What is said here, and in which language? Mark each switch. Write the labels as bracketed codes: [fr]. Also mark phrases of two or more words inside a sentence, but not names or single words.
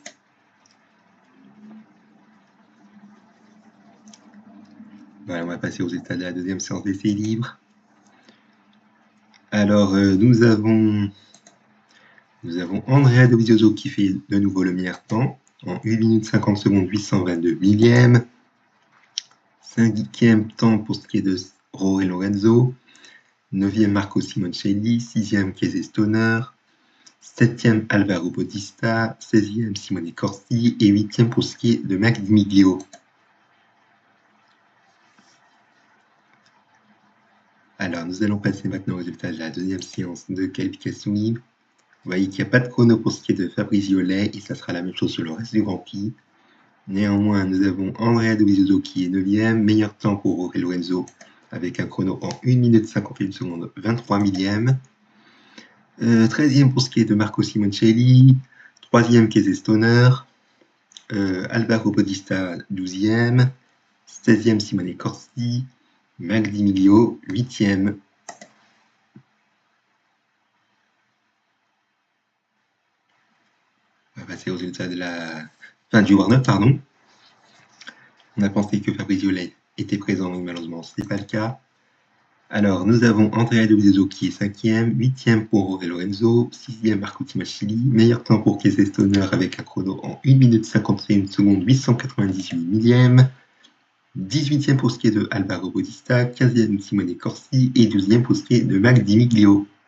[fr] Voilà, on va passer aux états de la deuxième séance d'essai libre. Alors, nous avons Andrea Dovizioso qui fait de nouveau le meilleur temps, en 1 minute 50 secondes 822 millièmes. 5e temps pour ce qui est de Jorge Lorenzo. 9e, Marco Simoncelli. 6e, Casey Stoner. 7e, Alvaro Bautista. 16e, Simone Corsi. Et 8e pour ce qui est de Mac Di Miglio. Alors, nous allons passer maintenant au résultat de la deuxième séance de qualification libre. Vous voyez qu'il n'y a pas de chrono pour ce qui est de Fabrice Violet, et ça sera la même chose sur le reste du Grand Prix. Néanmoins, nous avons Andrea Dovizioso qui est 9e, meilleur temps pour Jorge Lorenzo, avec un chrono en 1 minute 51 secondes, 23 millièmes. 13e pour ce qui est de Marco Simoncelli, 3e Casey Stoner, Alvaro Bautista 12e, 16e Simone Corsi, Mac Di Miglio 8e. On va passer au résultat de la fin du warm-up, pardon. On a pensé que Fabrice Violet était présent, mais malheureusement ce n'est pas le cas. Alors, nous avons Andrea Dovizioso qui est 5e, 8e pour Jorge Lorenzo, 6e Marco Simoncelli, meilleur temps pour Casey Stoner avec un chrono en 1 minute 51 secondes, 898 millièmes, 18e pour ce qui est de Alvaro Bautista, 15e Simone Corsi et 12e pour ce qui est de Mac Di Miglio.